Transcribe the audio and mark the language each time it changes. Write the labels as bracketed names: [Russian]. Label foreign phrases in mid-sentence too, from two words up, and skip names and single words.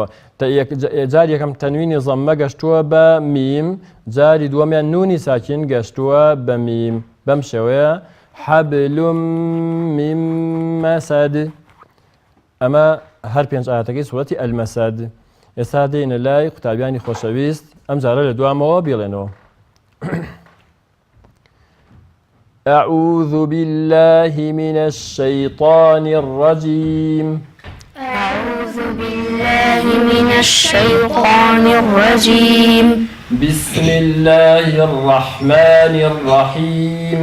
[Central Kurdish] جاری یەکەم تەنوینی زەممە گەشتووە بە میم جاری دووەمیان نونی ساکین گەشتووە بە میم بەم شێوەیە [Arabic] حبل من مسد [Central Kurdish] ئەمە هەر پێنج ئاەتەکەی سوورەتی ئەلمەسەد ئێستا دێنە لای قوتابیانی خۆشەویست ئەم جارە لە دوامەوە بێڵێنەوە [Arabic] أعوذ بالله من الشيطان الرجيم أعوذ بالله من الشيطان الرجيم بسم الله الرحمن الرحيم